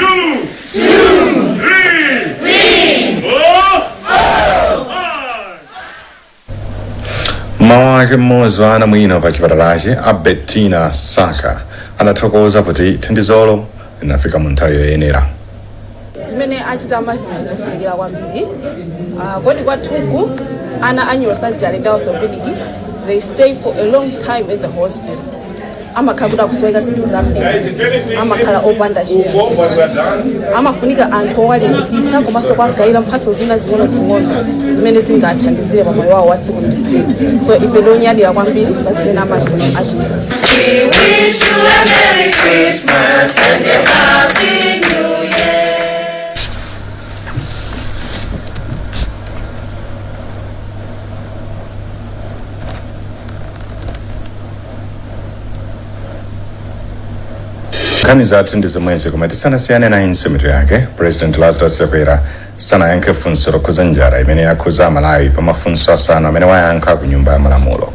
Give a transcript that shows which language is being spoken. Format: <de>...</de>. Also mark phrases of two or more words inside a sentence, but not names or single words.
<ny>Mawake mmodzi wa ana mwino pa chipatalachi Bettina Saka anathokoza kuti thandizolo linafika mu nthawi yoyenera. Zimene achita Mazim zofunikira kwambiri. Kodi kwathuku ana a neurosurgery ndi orthopedic</ny> <en>they stay for a long time at the hospital.</en> <ny>Amakhala kuti akusweka zinthu zambiri, amakhala opanda chiyero, amafunika anthu owalimbikitsa komanso kwagayira mphatso zina zing'ono zimene zingathandizire pa moyo wawo wa tsiku ndi tsiku. So ife ndonyadira kwambiri pa zimene Mazim achita.</ny> <en>We wish you a Merry Christmas and a Happy New Year.</en> <ny>Nkhani zathu ndi zomwezi koma tisanasiyane na insimitiro yake President Lazarus Chakwera sanayankhe funso lokhuza njala imene yakhuza Malawi pa mafunso asanu amene wayankha ku nyumba ya malamulo.</ny>